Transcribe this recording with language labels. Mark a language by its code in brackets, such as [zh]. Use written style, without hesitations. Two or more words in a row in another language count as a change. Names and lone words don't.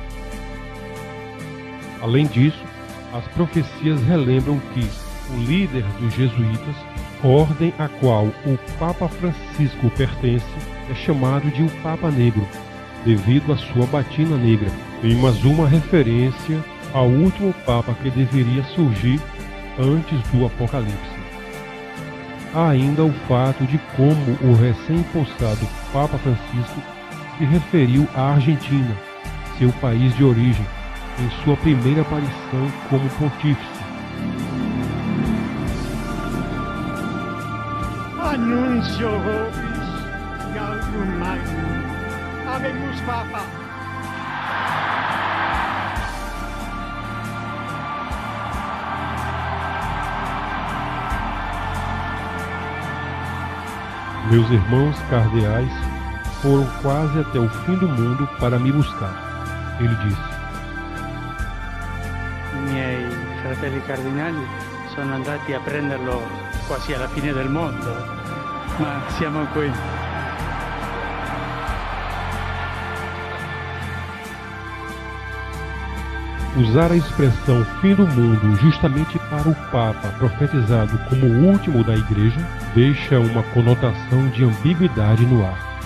[pt] Além disso, as profecias relembram que o líder dos jesuítas, ordem a qual o Papa Francisco pertence, é chamado de o Papa Negro, devido à sua batina negra, em mais uma referência ao último Papa que deveria surgir antes do Apocalipse. Há ainda o fato de como o recém-impulsado Papa Francisco se referiu à Argentina, seu país de origem, em sua primeira aparição como pontífice. [la] Annuncio vobis gaudium magnum, Habemus Papa. [pt] Meus irmãos cardeais foram quase até o fim do mundo para me buscar. Ele disse. [it] I miei fratelli cardinali sono andati a prenderlo quasi alla fine del mondo, ma siamo qui. [pt] Usar a expressão fim do mundo justamente para o Papa profetizado como o último da Igreja deixa uma conotação de ambiguidade no ar.